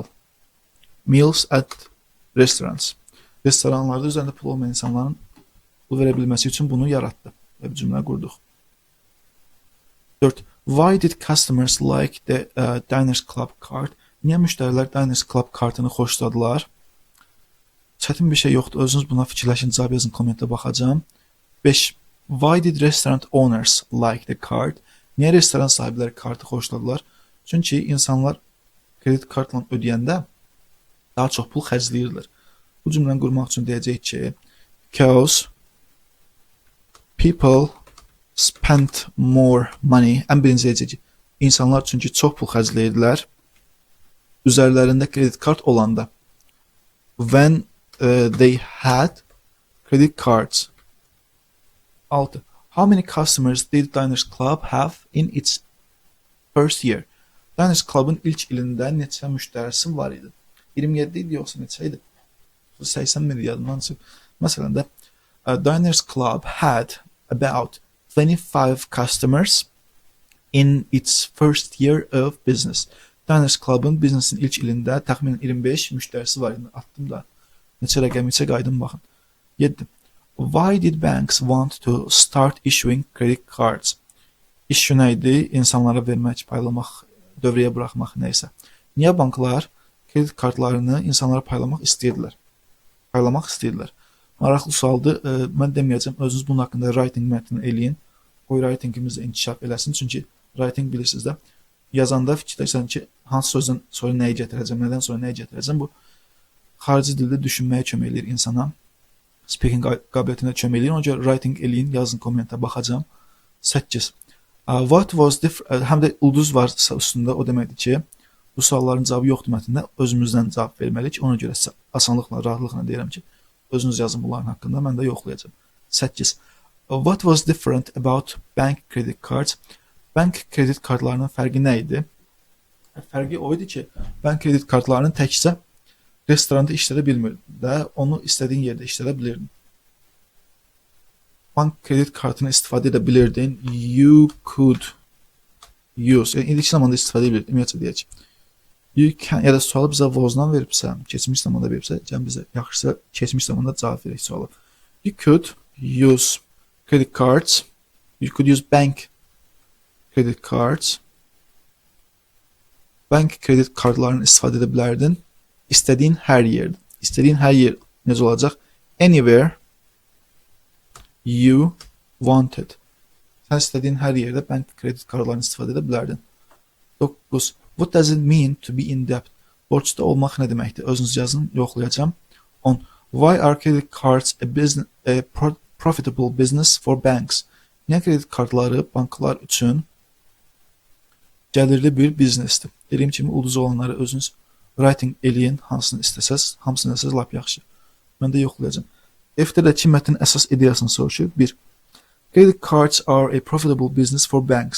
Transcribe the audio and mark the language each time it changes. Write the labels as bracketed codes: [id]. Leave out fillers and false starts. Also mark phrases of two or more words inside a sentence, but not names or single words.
[en] Meals at restaurants. [az] Restoranlarda üzərində pul olmayan insanların pul verə bilməsi üçün bunu yaratdı. Və bir cümlə qurduq. 4. [en] Why did customers like the Diners Club card? [az] Niyə müştərilər Diners Club kartını xoşladılar? Çətin bir şey yoxdur. Özünüz buna fikirləşin, cavab yazın, kommentdə baxacağım. 5. [en] Why did restaurant owners like the card? [az] Niyə restoran sahibləri kartı xoşladılar? Çünki insanlar kredit kartla ödəyəndə daha çox pul xərcləyirlər. Bu cümləni qurmaq üçün deyəcək ki, [en] because people spent more money. [az] Ən birinci deyəcək ki, insanlar çünki çox pul xərcləyirdilər üzərlərində kredit kart olanda. [en] When they had credit cards. 6. How many customers did Diners Club have in its first year? [az] Diners Club'ın ilk ilində neçə müştərisi var idi? 27 idi yoxsa neçə idi? 80 min yadımdan çıxıb. Məsələn də [en] Diners Club had about 25 customers in its first year of business. [az] Diners Club'ın biznesin ilk ilində təxminən 25 müştərisi var idi. Atdım da. Neçə rəqəm içə qaydım baxın. 7. [en] Why did banks want to start issuing credit cards? [az] İş nə idi? İnsanlara vermək, paylamaq, dövrəyə buraxmaq nəysə. Niyə banklar kredit kartlarını insanlara paylamaq istəyirdilər? Maraqlı sualdır. Mən deməyəcəm. Özünüz bunun haqqında writing mətnini eləyin. qoy writingimiz də inkişaf eləsin. Çünki writing bilirsiniz də, yazanda fikirləşsən ki, hansı sözdən sonra nəyi gətirəcəm, nədən sonra nəyi gətirəcəm. Bu xarici dildə düşünməyə kömək eləyir insana. Speaking qabiliyyətinə kömək eləyir. Ona görə writing eləyin, yazın kommentə baxacağam. 8. [en] What was [az] həm də ulduz var üstündə, o deməkdir ki, bu sualların cavabı yoxdur mətndə, özümüzdən cavab verməliyik. Ona görə asanlıqla, rahatlıqla deyirəm ki, özünüz yazın bunların haqqında, mən də yoxlayacağam. 8. [en] What was different about bank credit cards? [az] Bank kredit kartlarının fərqi nə idi? Fərqi o idi ki, bank kredit kartlarının təkcə restoranda işlədə bilmirdi də, onu istədiyin yerdə işlədə bilirdin. Bank kredit kartını istifadə edə bilirdin. [en] You could use. [az] Yəni, indiki zamanda istifadə edə bilirdin. Ümumiyyətlə deyək. [en] You can, [az] ya da sualı bizə vozdan veribsə, keçmiş zamanda veribsə, bizə yaxşısa keçmiş zamanda cavab verək sualı. [en] You could use credit cards. You could use bank credit cards. [az] Bank kredit kartlarını istifadə edə bilərdin. İstədiyin hər yerdə. İstədiyin hər yer necə olacaq? [en] Anywhere you wanted. [az] Sən istədiyin hər yerdə bank kredit kartlarını istifadə edə bilərdin. 9. [en] What does it mean to be in debt? [az] Borcda olmaq nə deməkdir? Özünüz yazın, yoxlayacağım. 10. [en] Why are credit cards a profitable business for banks? [az] Niyə kredit kartları banklar üçün gəlirli bir biznesdir? Dediyim kimi, ulduz olanları özünüz writing eləyin, hansını istəsəz, hamısını istəsəz lap yaxşı. Mən də yoxlayacağım. F-dəki mətnin əsas ideyasını soruşur. 1. [en] Credit cards are a profitable business for banks.